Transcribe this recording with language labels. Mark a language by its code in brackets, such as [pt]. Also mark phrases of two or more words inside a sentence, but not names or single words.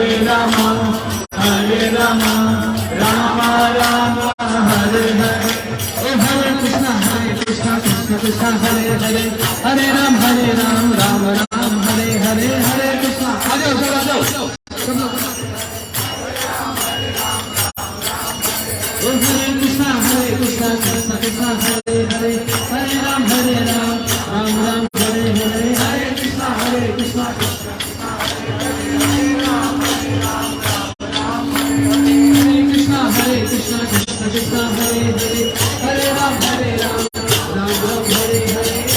[sa] Rama, Hare Rama, Rama Rama, Hare Hare. Oh Hare Krishna, Krishna Krishna, Hare Hare, Hare Ram, Ram Ram, Hare Hare, Hare Krishna. [hi] आ जाओ सब आ जाओ सब लोग. [sa] Oh Hare Krishna, Krishna Krishna, Hare Hare, Hare Ram, Ram Ram, Hare Hare, Hare Krishna, Krishna. Hare Krishna, Krishna Krishna, Hare Hare, Hare Ram, Ram Ram, Hare Hare.